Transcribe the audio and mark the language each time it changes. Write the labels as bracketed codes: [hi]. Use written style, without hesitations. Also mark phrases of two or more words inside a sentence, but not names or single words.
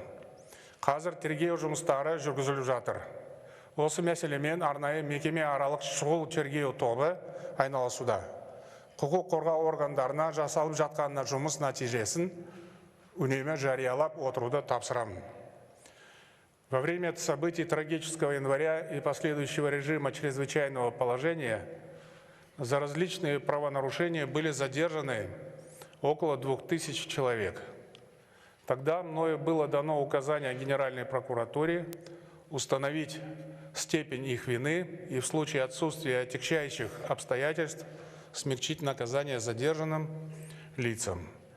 [kk] Қазір тергеу жұмыстары жүргізіліп жатыр. Осы мәселемен арнайы мекеме аралық шұғыл тергеу тобы айналысуда. Құқық қорғау органдарына жасалып жатқанына жұмыс нәтижесін үнемі жариялап отыруды тапсырамын. [ru] Во время событий трагического января и последующего режима чрезвычайного положения за различные правонарушения были задержаны около 2000 человек. Тогда мною было дано указание Генеральной прокуратуре установить степень их вины и в случае отсутствия отягчающих обстоятельств смягчить наказание задержанным лицам.